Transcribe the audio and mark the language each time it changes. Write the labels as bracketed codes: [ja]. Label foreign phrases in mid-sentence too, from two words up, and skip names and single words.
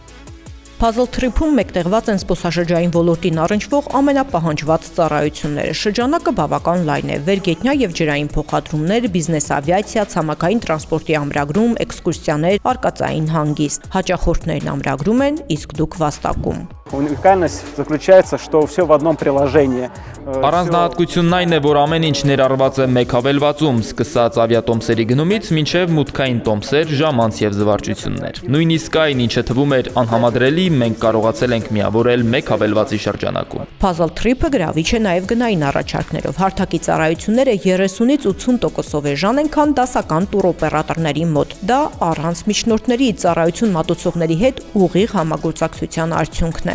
[hy] Puzzle Trip-ում մեկտեղված են զբոսաշրջային ոլորտին առնչվող ամենապահանջված ծառայությունները։ Շրջանակը բավական լայն է՝ վերգետնյա եւ ջրային փոխադրումներ, բիզնես ավիացիա, ցամաքային տրանսպորտի ամրագրում, էքսկուրսիաներ, արկածային հանգիստ։ Հաճախորդներն ամրագրում են, իսկ դուք վաստակում։ [ru] Уникальность заключается, что все в одном приложении. [hy] Առանձնահատկությունն այն է, որ ամեն ինչ ներառված է մեկ հավելվածում, սկսած ավիատոմսերի գնումից մինչև մուտքային տոմսեր, ժամանց եւ զվարճություններ։ Նույնիսկ այն, ինչը թվում էր անհամադրելի, մենք կարողացել ենք միավորել մեկ հավելվածի շրջանակում։ Puzzle Trip-ը գրավիչ է նաև գնային առաջարկներով։ Հարթակի ծառայությունները 30-ից 80%-ով էժան են, քան դասական տուրօպերատորների մոտ։ Դա առանց միջնորդների ծառայություն մատուցողների հետ ուղիղ համագործակցության արդյունքն է։